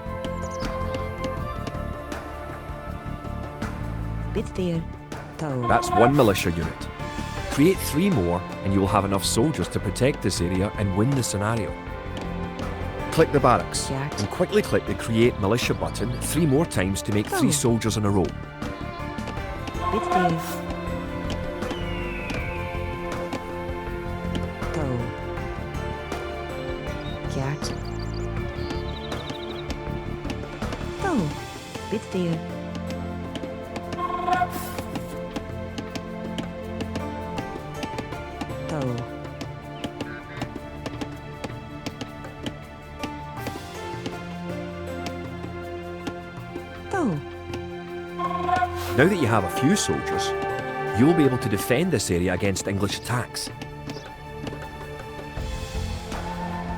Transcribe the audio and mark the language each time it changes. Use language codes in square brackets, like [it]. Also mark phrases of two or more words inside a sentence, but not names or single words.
[en] Bitsteer. Toe. That's 1 militia unit. Create 3 more and you will have enough soldiers to protect this area and win the scenario. Click the barracks Jack. and quickly click the Create Militia button 3 more times to make 3 Oh. soldiers in a row. Bitsteer. Toe. Kjart. Toe. Bitsteer. Toe. Toe. Now that you have a few soldiers, you will be able to defend this area against English attacks.